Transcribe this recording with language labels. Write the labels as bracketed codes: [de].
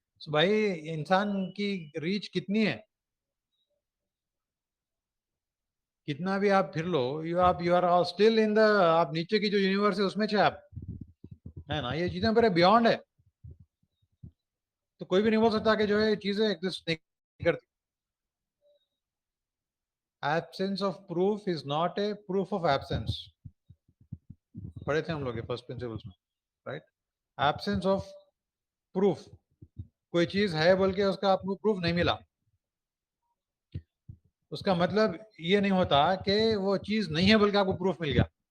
[ur] بھائی انسان کی ریچ کتنی ہے، کتنا بھی آپ پھر لو، [en] you are still in the, [ur] آپ نیچے کی جو یونیورس ہے اس میں آپ ہے نا، یہ چیزیں بڑے بیونڈ ہے. تو کوئی بھی نہیں بول سکتا کہ جو ہے یہ چیزیں ایگزسٹ نہیں کرتی. [en] Absence of proof is not a proof of absence. [ur] پڑھے تھے ہم لوگ فرسٹ پرنسپلس میں، رائٹ. ایبسینس آف پروف، کوئی چیز ہے بول کے اس کا آپ کو پروف نہیں ملا، اس کا مطلب یہ نہیں ہوتا کہ وہ چیز نہیں ہے بلکہ آپ کو پروف مل گیا.